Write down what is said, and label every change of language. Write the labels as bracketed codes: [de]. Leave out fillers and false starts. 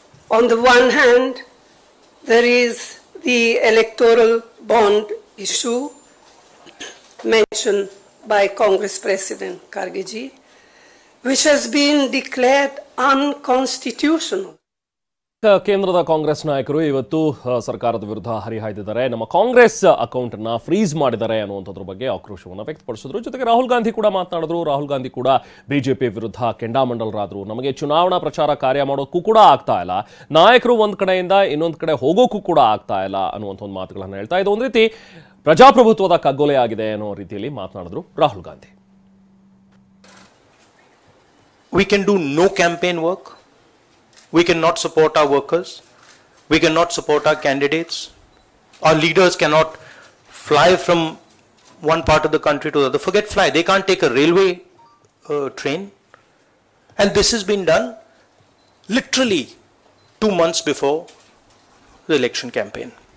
[en] On the one hand, there is the electoral bond issue mentioned by Congress President Kharge ji, which has been declared unconstitutional. [kn] ಕೇಂದ್ರದ ಕಾಂಗ್ರೆಸ್ ನಾಯಕರು ಇವತ್ತು ಸರ್ಕಾರದ ವಿರುದ್ಧ ಹರಿಹಾಯ್ದಿದ್ದಾರೆ. ನಮ್ಮ Congress account ಅನ್ನ freeze ಮಾಡಿದ್ದಾರೆ ಅನ್ನುವಂಥದ್ರ ಬಗ್ಗೆ ಆಕ್ರೋಶವನ್ನು ವ್ಯಕ್ತಪಡಿಸಿದ್ರು. ಜೊತೆಗೆ ರಾಹುಲ್ ಗಾಂಧಿ ಕೂಡ ಮಾತನಾಡಿದ್ರು. ರಾಹುಲ್ ಗಾಂಧಿ ಕೂಡ ಬಿಜೆಪಿ ವಿರುದ್ಧ ಕೆಂಡಾಮಂಡಲರಾದ್ರು. ನಮಗೆ ಚುನಾವಣಾ ಪ್ರಚಾರ ಕಾರ್ಯ ಮಾಡೋಕ್ಕೂ ಕೂಡ ಆಗ್ತಾ ಇಲ್ಲ, ನಾಯಕರು ಒಂದ್ ಕಡೆಯಿಂದ ಇನ್ನೊಂದು ಕಡೆ ಹೋಗೋಕ್ಕೂ ಕೂಡ ಆಗ್ತಾ ಇಲ್ಲ ಅನ್ನುವಂಥ ಒಂದು ಮಾತುಗಳನ್ನು ಹೇಳ್ತಾ ಇದು ಒಂದು ರೀತಿ ಪ್ರಜಾಪ್ರಭುತ್ವದ ಕಗ್ಗೊಲೆ ಆಗಿದೆ ಅನ್ನೋ ರೀತಿಯಲ್ಲಿ ಮಾತನಾಡಿದ್ರು Rahul Gandhi. [en] We can do no campaign work. We cannot support our workers. We cannot support our candidates. Our leaders cannot fly from one part of the country to the other. Forget fly. They can't take a railway train. And this has been done literally 2 months before the election campaign.